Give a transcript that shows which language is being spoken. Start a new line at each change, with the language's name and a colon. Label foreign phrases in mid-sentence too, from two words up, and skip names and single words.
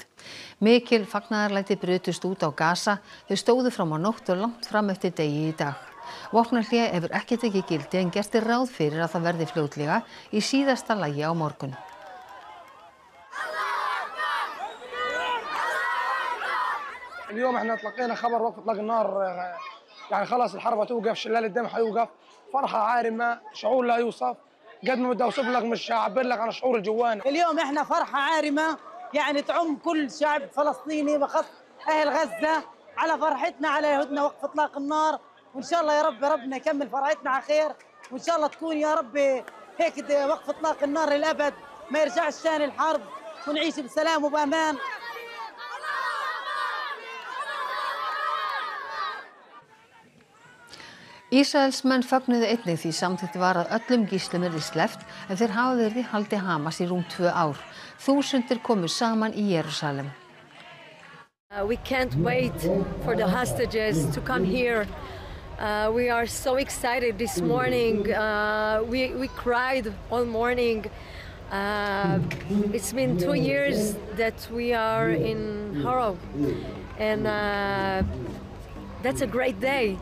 Icelandic: Mikil fagnaðarlæti brutust út á Gaza. Þau stóðu fram á nótt og langt fram eftir degi í dag. Vopnahlé hefur ekki tekið gildi en gert ráð fyrir að það verði fljótlega í síðasta lagi á morgun.
Arabic: اليوم احنا تلقينا خبر وقف اطلاق النار يعني خلاص الحرب هتوقف شلال الدم هيوقف فرحة عارمة شعور لا يوصف قد ما بدي اوصف لك مش هعبر لك عن الشعور الجواني. اليوم احنا فرحة عارمة يعني تعم كل شعب فلسطيني بخص اهل غزة على فرحتنا على يهودنا وقف اطلاق النار وان شاء الله يا رب ربنا يكمل فرحتنا على خير وان شاء الله تكون يا رب هيك وقف اطلاق النار للابد ما يرجعش ثاني الحرب ونعيش بسلام وبامان.
Icelandic: Ísraelsmenn fögnuðu einnig því samþykkt var að öllum gíslum yrði sleppt en þeir hafa verið í haldi Hamas í rúm 2 ár. Þúsundir komu saman í Jerúsalem.
English: We can't wait for the hostages to come here. We are so excited this morning. We cried all morning. It's been 2 years that we are in horror, and that's a great day.